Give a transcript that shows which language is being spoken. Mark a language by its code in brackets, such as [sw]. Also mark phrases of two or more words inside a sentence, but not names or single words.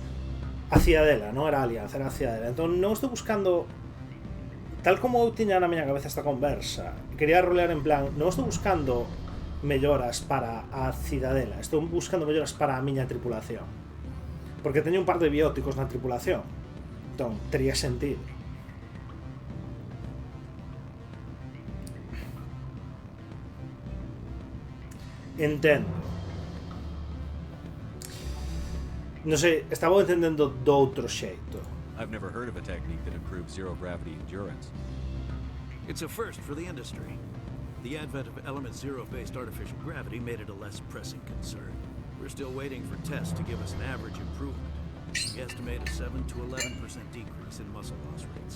[gl] A Cidadela, non era a Alianza, era a Cidadela. Entón non estou buscando, tal como eu tiña na miña cabeza esta conversa, quería rolear en plan, non estou buscando melloras para a Cidadela, estou buscando melloras para a miña tripulación, porque teño un par de bióticos na tripulación, entón tería sentido. Entendo. Non sei, estaba entendendo do outro xeito. [en] I've never heard of a technique that improves zero-gravity endurance. It's a first for the industry. The advent of element zero-based artificial gravity made it a less pressing concern. We're still waiting for tests to give us an average improvement. We estimate a 7 to 11% decrease in muscle loss rates.